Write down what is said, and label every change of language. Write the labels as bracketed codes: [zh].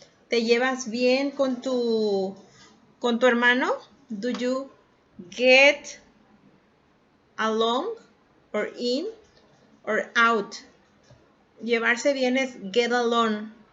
[es] ¿Te llevas bien con tu hermano? [en] Do you get along or in or out? [es] Llevarse bien es [en] get along.